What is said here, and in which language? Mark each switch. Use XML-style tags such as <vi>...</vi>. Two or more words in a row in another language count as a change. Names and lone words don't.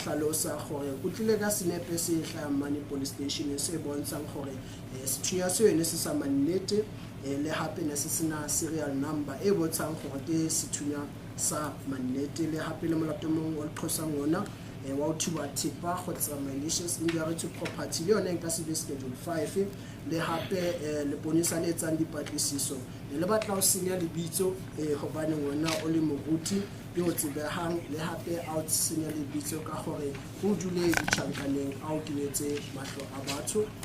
<st>hlalosa gore o tlile ka senepe se hlaya mane police station se bontshang gore sethunya seo ne se sa mannete le hape ne se sena</st> <en>serial number</en> <st>e bontshang gore ke sethunya sa mannete le hape le molato mong o qhosang ona wa o thuba thipa kgotsa</st> <en>malicious injury to property</en> <st>le yona ka se be schedule 5 le hape le bonisa le etsang dipatlisiso le batla o senya lebitso hobane ngwana o le moruti yo o tsebehang le hape a o senya lebitso ka gore o dule ditjhankaneng a o kenetse mahlo a batho</st>